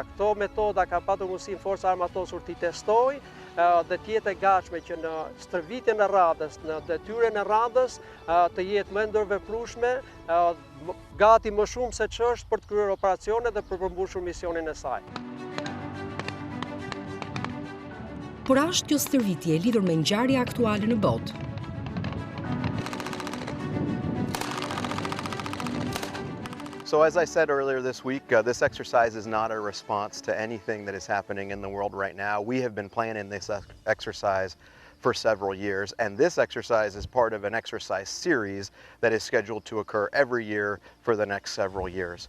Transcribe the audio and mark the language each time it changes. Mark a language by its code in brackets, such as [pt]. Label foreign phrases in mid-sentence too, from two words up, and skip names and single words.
[sq] Këto metoda ka patur mundësinë Forca Armatosur t'i testojë dhe t'jetë e gatshme që në stërvitjen e radhës, në detyrën e radhës të jetë më ndërveprueshme, gati më shumë se ç'është për të kryer operacione dhe për përmbushur misionin e saj. Por ashtë kjo stërvitje e lidhur me ngjarje aktuale në botë. [en] So as I said earlier this week, this exercise is not a response to anything that is happening in the world right now. We have been planning this exercise for several years, and this exercise is part of an exercise series that is scheduled to occur every year for the next several years.